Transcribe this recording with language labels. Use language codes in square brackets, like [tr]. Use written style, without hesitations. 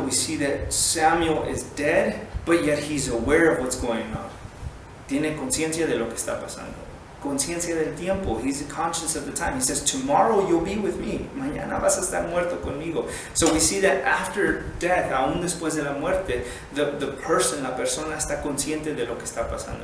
[en] We see that Samuel is dead, but yet he's aware of what's going on. [es] Tiene conciencia de lo que está pasando. Conciencia del tiempo. [en] He's conscious of the time. He says, tomorrow you'll be with me. [es] Mañana vas a estar muerto conmigo. [en] So we see that after death, [es] aún después de la muerte, [en] the person, [es] la persona está consciente de lo que está pasando.